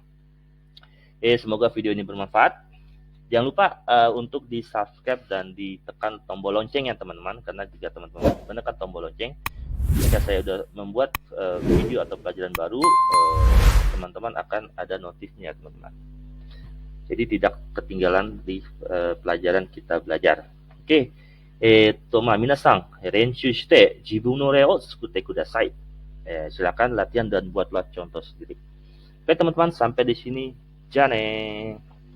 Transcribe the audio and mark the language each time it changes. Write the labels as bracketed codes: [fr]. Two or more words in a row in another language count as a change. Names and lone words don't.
[id] Semoga video ini bermanfaat. Jangan lupa untuk di subscribe dan ditekan tombol lonceng ya teman-teman, karena jika teman-teman menekan tombol lonceng, jika saya sudah membuat video atau pelajaran baru, teman-teman akan ada notifnya teman-teman. Jadi tidak ketinggalan di pelajaran Kita Belajar. Oke, [ja] 皆さん、練習して自分のれを作ってください. [id] Silakan latihan dan buatlah contoh sendiri. Oke teman-teman, sampai di sini. [ja] Jane.